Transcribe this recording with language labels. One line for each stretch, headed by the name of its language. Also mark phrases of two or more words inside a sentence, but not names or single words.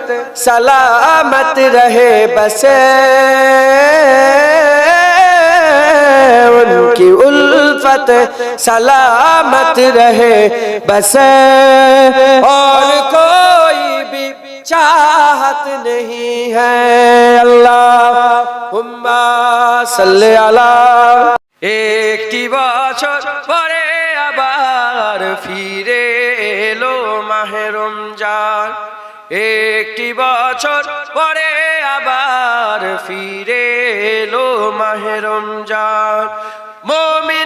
Urdu: سلامت رہے بس، ان کی الفت سلامت رہے بس اور کوئی بھی چاہت نہیں ہے،
Arabic: اللہم صلی علی،
Bangla: ایکটি বছর পরে আবার ফিরে এলো মাহে রমজান, একটি বছর পরে আবার ফিরে এলো মাহে রমজান, মুমিন